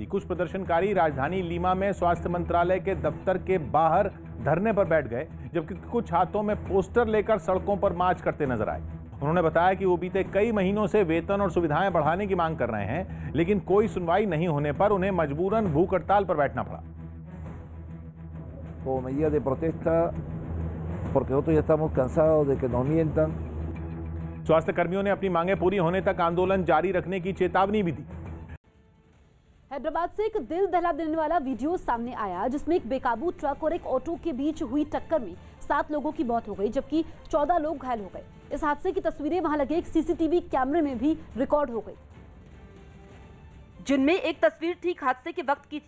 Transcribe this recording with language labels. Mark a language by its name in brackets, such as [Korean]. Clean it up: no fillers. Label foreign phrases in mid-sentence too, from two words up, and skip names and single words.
[Hindi] कुछ प्रदर्शनकारी राजधानी लीमा में स्वास्थ्य मंत्रालय के दफ्तर के बाहर धरने पर बैठ गए, जबकि कुछ हाथों में पोस्टर लेकर सड़कों पर मार्च करते नजर आए। उन्होंने बताया कि वो बीते कई महीनों से वेतन और सुविधाएं बढ़ाने की मांग कर रहे हैं, लेकिन कोई सुनवाई नहीं होने पर उन्हें मजबूरन भूख हड़ताल पर बैठना पड़ा। [Spanish] Como medida de protesta, porque nosotros ya estamos cansados de que nos mientan. [Hindi] स्वास्थ्य कर्मियों ने अपनी मांगें पूरी होने तक आंदोलन जारी रखने की चेतावनी भी दी। हैदराबाद से एक दिल दहला देने वाला वीडियो सामने आया जिसमें एक बेकाबू ट्रक और एक ऑटो के बीच हुई टक्कर में 7 लोगों की मौत हो गई, जबकि 14 लोग घायल हो गए। इस हादसे की तस्वीरें वहां लगे एक सीसीटीवी कैमरे में भी रिकॉर्ड हो गई, जिनमें एक तस्वीर ठीक हादसे के वक्त की थी।